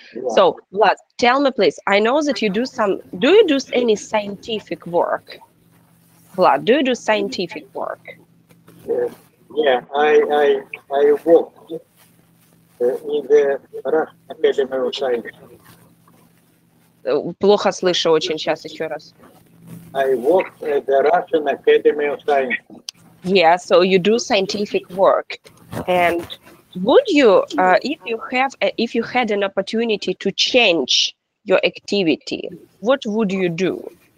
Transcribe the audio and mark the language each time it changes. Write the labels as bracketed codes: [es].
[en] So, Vlad, tell me, please, I know that you do you do any scientific work? Vlad, do you do scientific work? Yeah, I worked in the Russian Academy of Science. [ru] Плохо слышу очень, сейчас еще раз. [en] I worked at the Russian Academy of Science. Yeah, so you do scientific work. And would you, if you had an opportunity to change your activity, what would you do?